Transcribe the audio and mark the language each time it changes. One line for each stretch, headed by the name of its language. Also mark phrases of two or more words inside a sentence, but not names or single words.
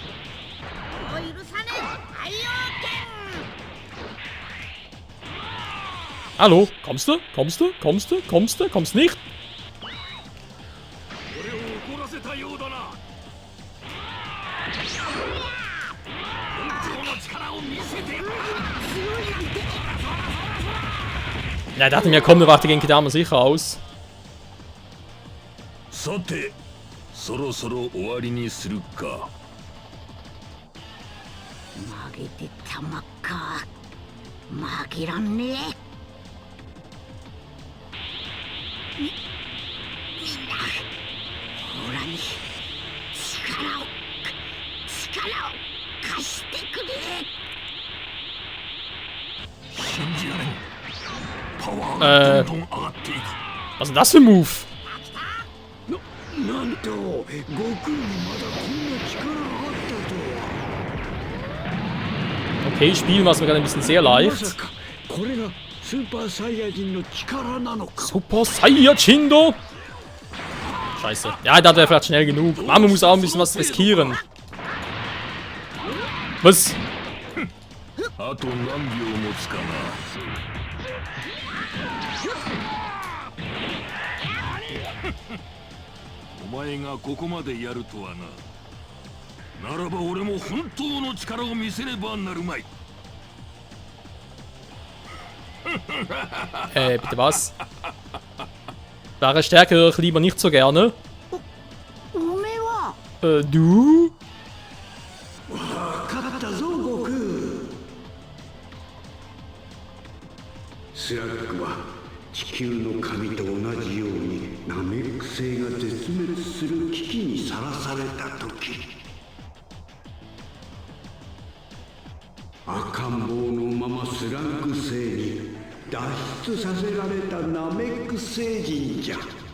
German: Hallo? Kommst du? Kommst du? Kommst du? Kommst du? Kommst nicht? Ja, ich dachte mir, komm, der wacht gegen Kidama sicher aus.
Japanese: さて、そろそろ終わりにするか。曲げてたまっか。負けらんねえ。みんな、オラに力を貸してくれ。信じられん。パワーがどんどん上がっていく。
German: Was ist denn das für ein Move?
Japanese: なんと悟空にまだこんな力があったとは。
German: Okay, spielen wir es mir gerade ein bisschen sehr leicht.
Japanese: まさかこれがスーパーサイヤ人の力なのか。
German: Super Saiyajin do! Scheiße. Ja, da hat er vielleicht schnell genug. Man muss auch ein bisschen was riskieren. Was?
Japanese: あと何秒持つかな。お前がここまでやるとはな。ならば俺も本当の力を見せねばなるまい。
German: Bitte was? Wahre Stärke höre ich lieber nicht so gerne. Du?
Japanese: 勝ったぞ悟空。スラッグは地球の神と同じようにナメック星が絶滅する危機にさらされた時、赤ん坊のままスラッグ星に脱出させられたナメック星人じゃ。